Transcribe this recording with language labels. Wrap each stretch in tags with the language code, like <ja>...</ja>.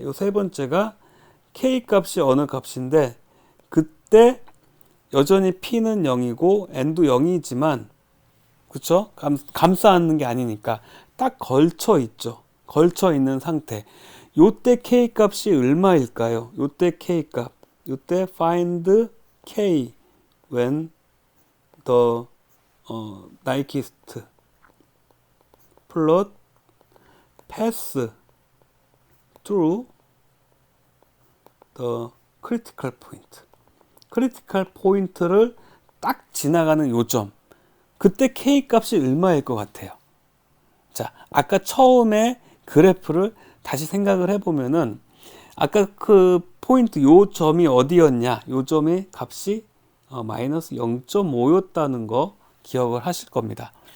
<ko>요 세 번째가 K 값이 어느 값인데, 그때 여전히 P는 0이고 N도 0이지만, 그쵸? 감싸 안는 게 아니니까 딱 걸쳐 있죠. 걸쳐 있는 상태. 요때 K 값이 얼마일까요? 요때 K 값.</ko> <en>요때 find K when the nyquist plot pass through the critical point.</en> <ko>크리티컬 포인트를 딱 지나가는 요점, 그때 K 값이 얼마일 것 같아요? 자, 아까 처음에 그래프를 다시 생각을 해보면은 아까 그 포인트 요 점이 어디였냐? 요 점의 값이 마이너스 0.5였다는 거 기억을 하실 겁니다.</ko>